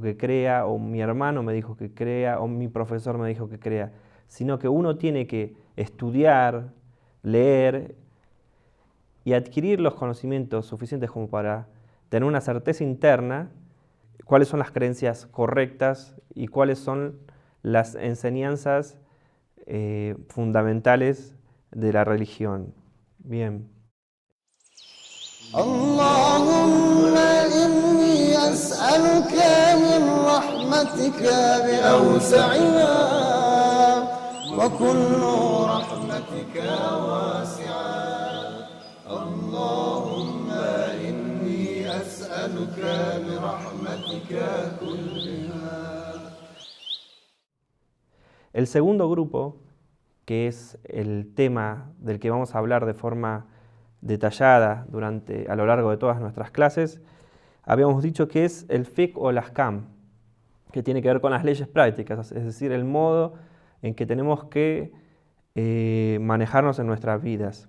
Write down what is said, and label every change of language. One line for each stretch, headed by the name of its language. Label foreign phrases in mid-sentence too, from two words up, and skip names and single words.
Spanish: que crea, o mi hermano me dijo que crea, o mi profesor me dijo que crea, sino que uno tiene que estudiar, leer y adquirir los conocimientos suficientes como para tener una certeza interna, cuáles son las creencias correctas y cuáles son las enseñanzas fundamentales de la religión. Bien.
Arabic: اللهم إني أسألك من رحمتك بأوسعها وكل رحمتك واسعة اللهم إني أسألك برحمتك كلها.
Spanish: El segundo grupo, que es el tema del que vamos a hablar de forma detallada a lo largo de todas nuestras clases, habíamos dicho que es el fiqh o el ahkam, que tiene que ver con las leyes prácticas, es decir, el modo en que tenemos que manejarnos en nuestras vidas.